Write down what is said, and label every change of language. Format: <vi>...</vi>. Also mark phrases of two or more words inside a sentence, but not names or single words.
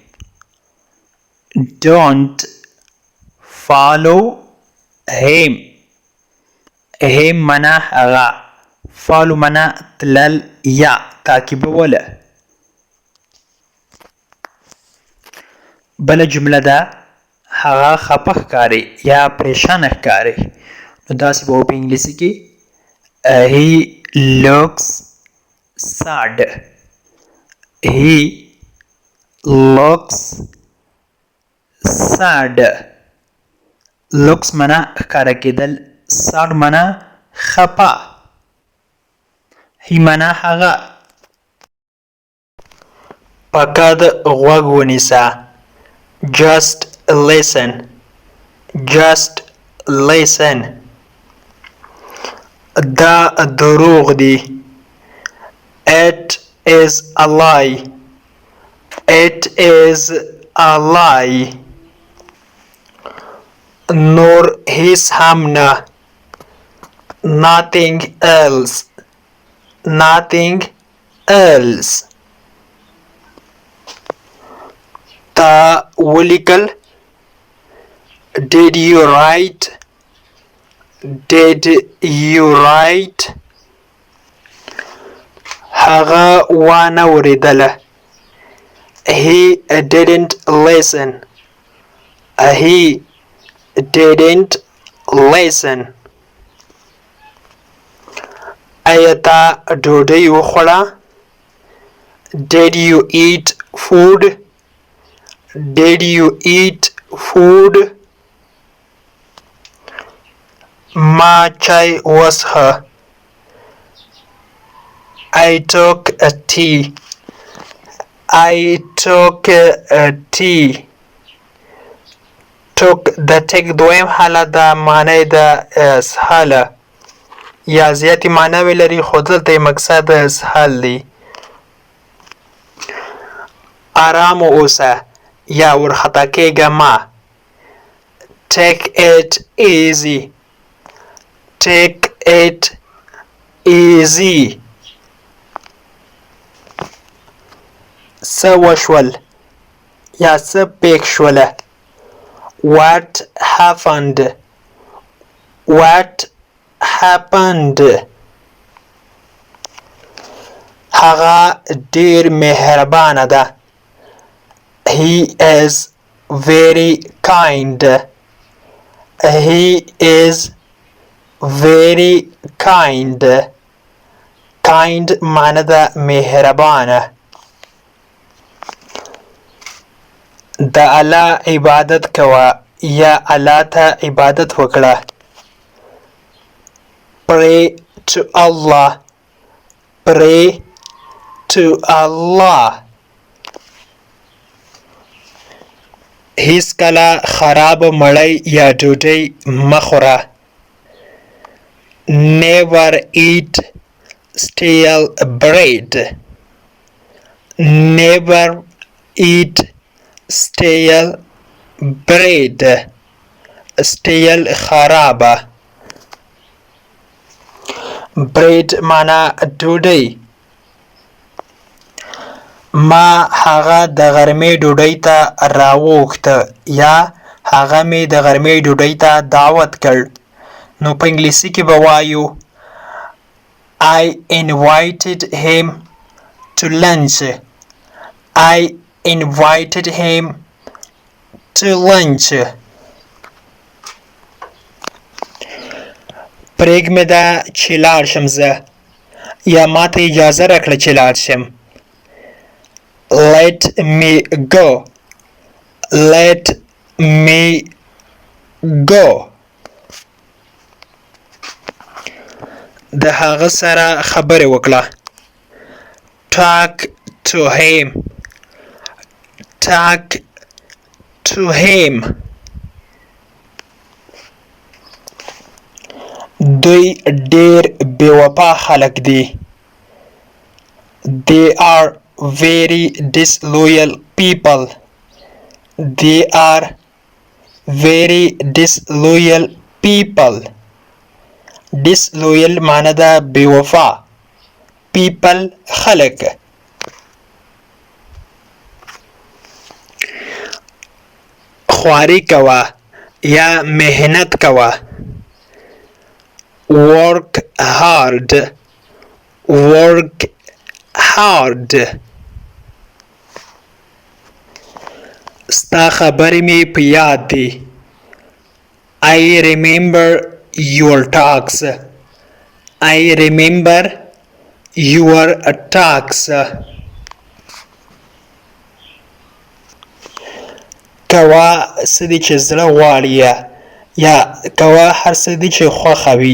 <en>Don't follow him.</en> <ps>him معنا هغه. follow معنا تلل یا تعقیبوله. بل جمله ده هغه خپه ښکاري یا پریشانه ښکاري نو داسې به په انګلیسي کې</ps> <en>he looks sad. He looks sad.</en> <ps>looks معنا ښکاره کېدل، sad معنا خپه. he معنا هغه. فقط غوږ ونیسه.</ps> <en>just listen. just listen.</en> <ps>دا دروغ دی.</ps> <en>it is a lie. it is a lie.</en> <ps>نور هیڅ هم نه.</ps> <en>nothing else. nothing else.</en> <ps>تا ولیکل.</ps> <en>did you write. did you write.</en> <ps>هغه وانه وریدله.</ps> <en>he didn't listen. he didn't listen.</en> <ps>ایا تا ډوډۍ وخوړه؟</ps> <en>did you eat food. did you eat food.</en> <ps>ما چای وڅښه.</ps> <en>I took a tea. I took a tea.</en> <ps>took د ټیک دویم حالت ده، معنی د اسهاله یا زیاتې معناوې لري خو دلته یې مقصد اسهال دی. ارام اوسه یا ورخطا کېږه مه.</ps> <en>take it easy. take it easy.</en> <ps>څه وشول یا څه پېښ شوله.</ps> <en>what happened. what happened.</en> <ps>هغه ډیر مهربانه ده.</ps> <en>he is very kind. he is very kind.</en> <ps>kind معنی ده مهربانه. د الله عبادت کوه یا الله ته عبادت وکړه.</ps> <en>pray to Allah. pray to Allah.</en> <ps>هیڅ کله خراب مړۍ یا ډوډۍ مه خوره.</ps> <en>never eat stale bread. never eat stale bread.</en> <ps>stale خرابه. bread معنا ډوډۍ. ما هغه د غرمې ډوډۍ ته راوغوښته یا هغه مې د غرمې ډوډۍ ته دعوت کړ. نو په انګلیسي کې به وایو</ps> <en>I invited him to lunch. I invited him to lunch.</en> <ps>پرېږمې ده چې لاړ شم زه یا ما ته اجازه راکړه چې لاړ شم.</ps> <en>let me go. let me go.</en> <ps>د هغه سره خبرې وکړه.</ps> <en>talk to him. talk to him.</en> <ps>دوی ډېر بې وفا خلک دي.</ps> <en>they are very disloyal people. they are very disloyal people.</en> <ps>disloyal معنی ده بې وفا. people خلک. خواري کوه یا محنت کوه.</ps> <en>work hard. work hard.</en> <ps>ستا خبرې مې په یاد دي.</ps> <en>I remember your talks. I remember your talks.</en> <ps>کوه څه دي چې زړه غواړي یا کوه هر څه دي چې خوښه وي.</ps>